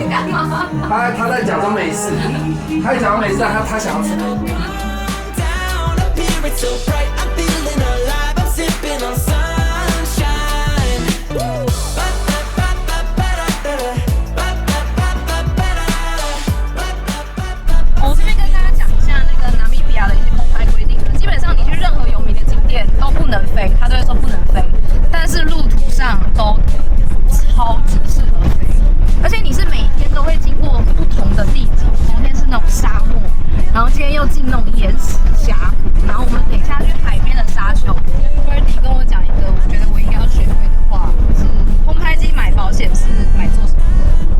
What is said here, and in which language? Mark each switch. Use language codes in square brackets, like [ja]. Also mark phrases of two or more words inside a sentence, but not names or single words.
[zh] 他在假装沒事，他在假裝沒事，他想要吃。我这邊跟大家講一下那個納米比亞的一些空拍規定呢，基本上你去任何有名的景點都不能飛，他都會說不能飛，但是路途上都超級適合飛，而且你是每天都會經過不同的地景，昨天是那種沙漠，然後今天又進那種岩石峽谷，然後我們等一下去海邊的沙丘。Birdy 跟我講一個我覺得我應該要學會的話，是空拍機買保險是買做什麼的？